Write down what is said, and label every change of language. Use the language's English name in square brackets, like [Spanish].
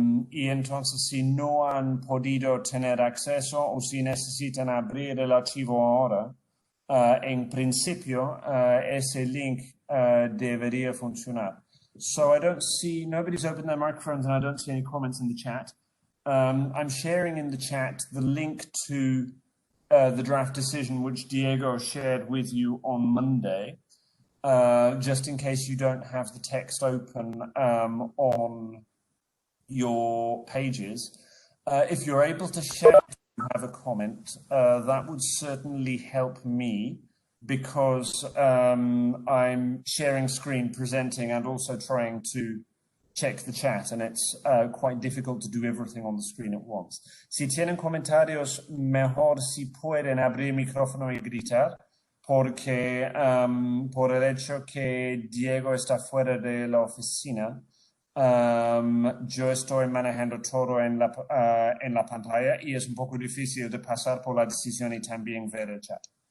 [Spanish] Y entonces si no han podido tener acceso o si necesitan abrir el archivo ahora, en principio ese link debería funcionar. [English] So I don't see, nobody's opened their microphones and I don't see any comments in the chat. I'm sharing in the chat the link to the draft decision which Diego shared with you on Monday. Just in case you don't have the text open on your pages. If you're able to share and have a comment, that would certainly help me because I'm sharing screen, presenting, and also trying to check the chat, and it's quite difficult to do everything on the screen at once. [Spanish] Si tienen comentarios, mejor si pueden abrir micrófono y gritar, porque por el hecho que Diego está fuera de la oficina, Yo estoy manejando todo en la pantalla y es un poco difícil de pasar por la decisión y también ver el chat.